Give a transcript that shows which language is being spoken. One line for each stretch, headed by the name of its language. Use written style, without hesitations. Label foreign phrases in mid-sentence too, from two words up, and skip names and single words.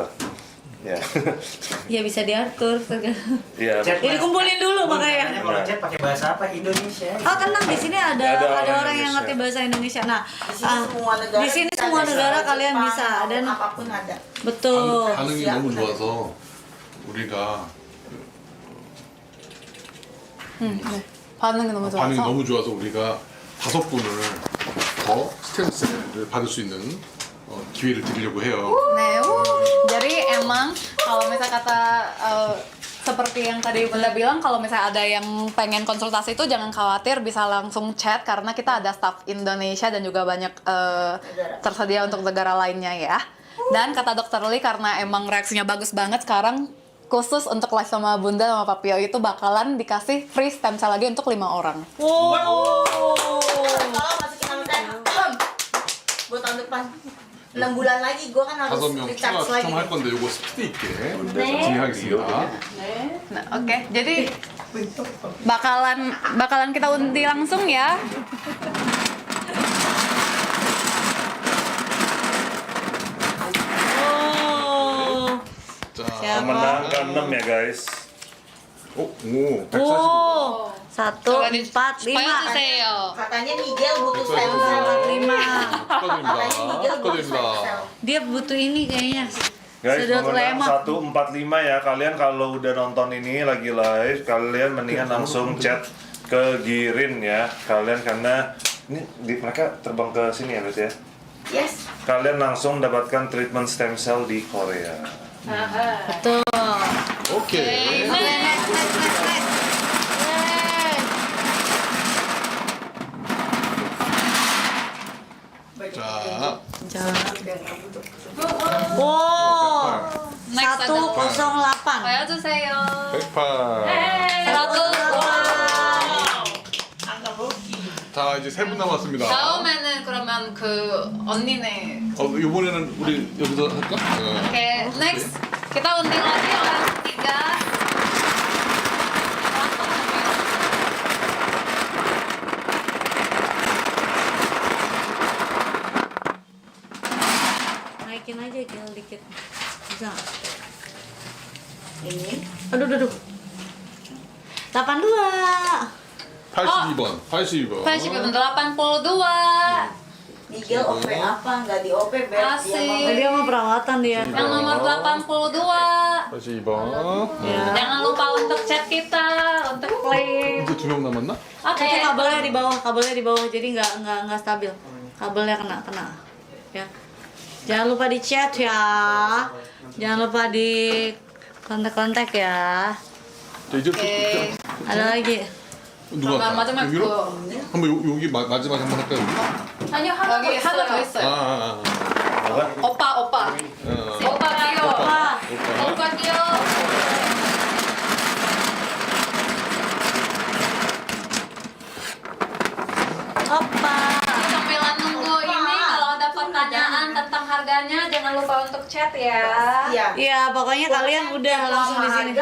Indonesian: Ya. Ya bisa diatur. Iya. Chat. Jadi kumpulin dulu makanya. Kalau chat pakai bahasa apa? Indonesia. Oh tenang, di sini ada Ada orang orang yang Indonesia. ngerti bahasa Indonesia. Nah, Di sini semua negara. di sini bisa semua ada, negara Jepang, kalian bisa dan apapun ada. betul.
Korean: 반응이
Indonesian: siap.
Korean: 너무 좋아서 우리가 반응이 너무 반응이 좋아서. 너무 좋아서 우리가 5분을 더 스템셀을 받을 수 있는 기회를 드리려고 해요.
Indonesian: Nah, jadi emang kalau misal kata seperti yang tadi Bunda bilang, kalau misalnya ada yang pengen konsultasi itu jangan khawatir, bisa langsung chat karena kita ada staff Indonesia dan juga banyak tersedia untuk negara lainnya ya. Dan kata Dokter Lee karena emang reaksinya bagus banget sekarang, khusus untuk live sama Bunda sama Papio itu bakalan dikasih
English: free stem cell
Indonesian: lagi untuk 5 orang. Wow. Tolong masukin nama saya. Buat tahun depan. 6 bulan lagi gue kan harus
Korean: 5명 recharge 추가
Indonesian: lagi.
Korean: 추첨할 건데 요거 스피드 있게 진행하겠습니다.
Indonesian: Nah, oke. Jadi bakalan kita undi langsung ya. Oh.
Korean: 자,
Indonesian: Siapa? Pemenang ke-6 ya guys.
Korean: 오, 145번.
Indonesian: Oh. 1, 4, 5. Katanya Miguel butuh stem Betul. cell. 5.
Korean: 축하드립니다.
Indonesian: Katanya Miguel butuh stem
Korean: 축하드립니다.
Indonesian: cell. Dia butuh ini kayaknya. Guys, Sedot pemenang lemak. 145 ya. Kalian kalau udah nonton ini lagi live, kalian mendingan langsung chat ke Girin ya. Kalian karena ini mereka terbang ke sini ya, berarti ya. Yes. Kalian langsung dapatkan
English: treatment stem cell
Indonesian: di Korea. Betul.
Korean: 오케이. 자,
Indonesian: Wow. Next 108.
Korean: 보여주세요. 108. 자, 이제 3분 남았습니다. 다음에는 그러면 그 언니네. 이번에는 우리 여기서 할까?
Indonesian: Oke, next kita undi lagi orang ketiga. Naikin aja gel dikit. Bisa nggak? Ini. Aduh, aduh, aduh. 82.
Korean: 82번. 82번. 82분 82.
Indonesian: Miguel OP apa? Nggak di OP, Beb. Asik. Oh, dia mau perawatan dia. Yang nomor 82.
Korean: 82번.
Indonesian: Ya. Jangan lupa untuk chat kita, untuk play.
Korean: 이제 2명 남았나?
Indonesian: Oke. Itu kabelnya di bawah, jadi nggak stabil. Kabelnya kena. Ya. Jangan lupa di chat ya. Jangan lupa di kontak ya.
Korean: 자, 이제
Indonesian: Oke. Ada lagi.
Korean: 누가 할까? 마지막 여기로? 거. 한번 여기 마지막에 한번 할까요? 여기? 아니요, 하나 더 있어요.
Indonesian: Apa?
Korean: 오빠. 오빠 끼요.
Indonesian: Wah,
Korean: 오빠 끼요.
Indonesian: opa. Sambilan nunggu ini kalau ada pertanyaan tentang harganya jangan lupa untuk chat ya. Iya. Iya, pokoknya kalian udah langsung di sini.